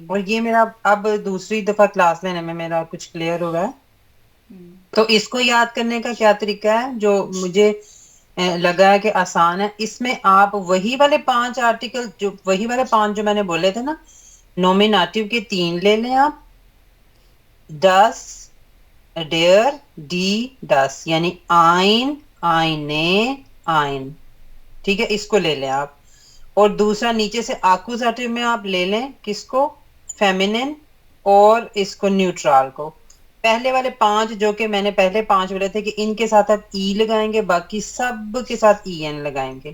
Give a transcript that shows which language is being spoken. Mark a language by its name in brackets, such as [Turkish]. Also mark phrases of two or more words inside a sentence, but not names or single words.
[Hindi] और ये मेरा अब दूसरी दफा क्लास लेने में मेरा कुछ क्लियर हो रहा है। तो इसको याद करने का क्या तरीका है, जो मुझे लगा है कि आसान है, इसमें आप वही वाले 5 आर्टिकल वही वाले 5 जो मैंने बोले थे ना, नॉमिनेटिव के 3 ले लें आप, [German] das, der, die, das, [Hindi] यानी [German] ein, eine, ein, [Hindi] ठीक है, इसको ले लें आप। और दूसरा नीचे से आकुजाटिव में आप ले लें किसको, फेमिनिन, और इसको न्यूट्रल को। पहले वाले 5 जो कि मैंने पहले 5 बोले थे कि इनके साथ आप ई लगाएंगे, बाकी सब के साथ ई एन लगाएंगे।